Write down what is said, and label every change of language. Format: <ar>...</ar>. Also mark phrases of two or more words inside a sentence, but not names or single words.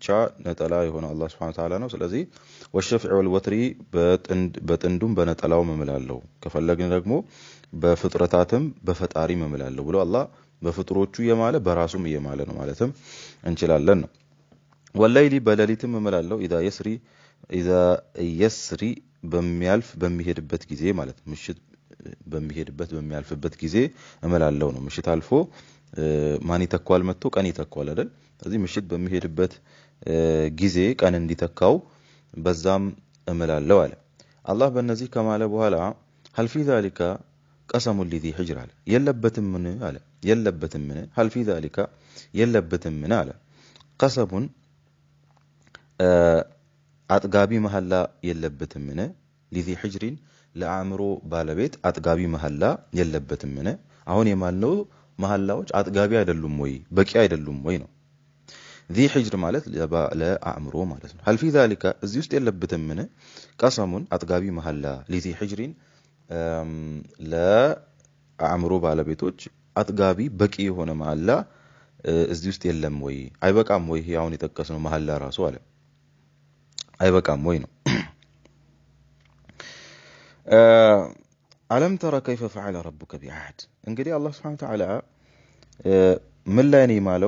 <am>ነጠላ የሆነው አላህ</am> <ar>سبحانه وتعالى</ar> <am>ነው። ስለዚህ</am> <ar>والشفع والوتر</ar> <am>በጥንዱም በነጠላውም እምላለሁ፣ ከፈለግን ደግሞ በፍጥረታትም በፈጣሪም እምላለሁ ብሎ አላህ በፍጡሮቹ የማለ በራሱም የማለ ነው ማለትም እንችላለን ነው። ወለይሊ በሌሊትም እምላለሁ</am> <ar>إذا يسر</ar> <am>በሚሄድበት ጊዜ ማለት ምሽት በሚያልፍበት ጊዜ እምላለሁ ነው። ምሽት አልፎ ማን ይተካዋል? መጥቶ ቀን ይተካዋል አይደል? ስለዚህ ምሽት በሚሄድበት ጊዜ ቀን እንዲተካው በዛም እምላለሁ አለ አላህ። በእነዚህ ከማለ በኋላ</am> <ar>هل في ذلك قسم لذي حجر</ar> <am>አለ። የለበትም ምን አለ? የለበትም ምን</am> <ar>هل في ذلك</ar> <am>የለበትም ምን አለ? قسم አጥጋቢ መሐላ የለበትም ምን</am> <ar>لذي حجر</ar> <am>ለአእምሮ ባለቤት አጥጋቢ መሐላ የለበትም ምን። አሁን የማልነው መሐላዎች አጥጋቢ አይደሉም ወይ በቂ አይደሉም ወይ ነው።</am> <ar>ذي حجر</ar> <am>ማለት ለአእምሮ ማለት ነው።</am> <ar>هل في ذلك</ar> <am>እዚህ ውስጥ የለበትም ምን ቀሰሙን አጥጋቢ መሐላ</am> <ar>لذي حجر</ar> <am>ለአእምሮ ባለቤቶች አጥጋቢ በቂ የሆነ መሐላ እዚህ ውስጥ የለም ወይ? አይበቃም ወይ? አሁን የጠቀስነው መሐላ ራሱ አለ አይበቃም ወይ ነው።</am> <ar>ألم تر كيف فعل ربك بعاد።</ar> <am>እንግዲህ አላህ</am> <ar>سبحانه وتعالى</ar> <am>ምን ላይ ነው የማለው?</am>